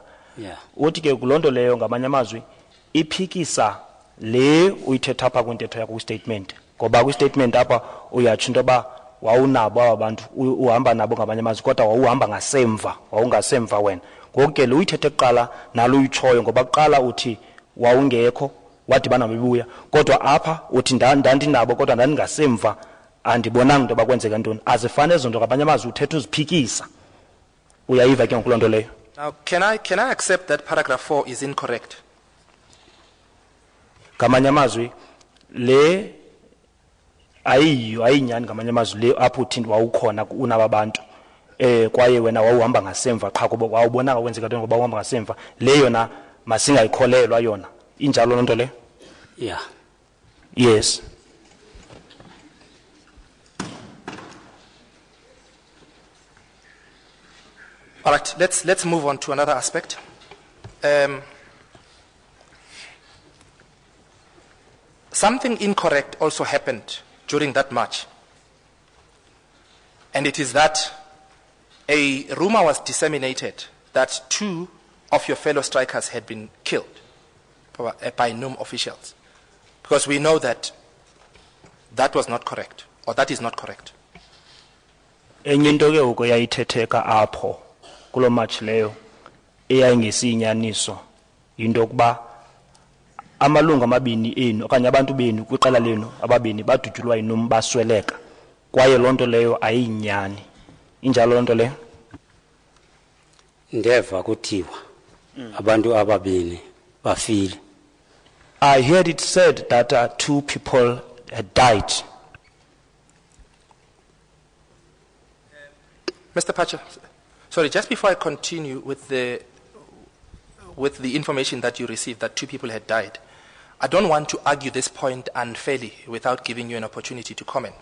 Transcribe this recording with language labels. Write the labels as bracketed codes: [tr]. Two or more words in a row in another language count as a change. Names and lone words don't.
[xh] Uthi ke kuloo nto leyo ngamanye amazwi iphikisa le uyithetha apha kwintetho yakho kwi-statement ngoba kwi-statement apha uyatsho into yoba wawunabo aba bantu uhamba nabo ngamanye amazwi kodwa wawuhamba ngasemva wawungasemva wena. Ngoku ke le uyithethe kuqala nalo uyitshoyo ngoba kuqala uthi wawungekho wadibana bebuya kodwa apha uthi ndandinabo kodwa ndandingasemva andibonanga into bakwenzeka ntoni. Azifane ezo nto ngamanye amazwi uthetha uziphikisa. Uyayiva ke ngoku loo nto leyo? [en] Now, can I accept that paragraph 4 is incorrect? [xh] Ngamanye amazwi le ayinyani ngamanye amazwi le apho uthi wawukhona unaba bantu kwaye wena wawuhamba ngasemva qha kuba wawubonanga kwenzeka ntoni ngoba uhamba ngasemva le yona masingayikholelwa yona. Injalo loo nto leyo? [en] Yeah. Yes. All right, let's move on to another aspect. Something incorrect also happened during that march. And it is that a rumor was disseminated that 2 of your fellow strikers had been killed by NUM officials. Because we know that that was not correct, or that is not correct. [xh] Enye into ke uko yayithetheka apho kulo match leyo eyayingesinyaniso into yokuba amalungu amabini enu okanye abantu benu kwiqela lenu ababini badutyulwa yinum basweleka kwaye loo nto leyo ayinyani injalo loo nto leyo ndeva kuthiwa abantu ababini bafile. [en] I heard it said that 2 people had died. Mr. Phatsha, sorry, just before I continue with the information that you received that 2 people had died, I don't want to argue this point unfairly without giving you an opportunity to comment.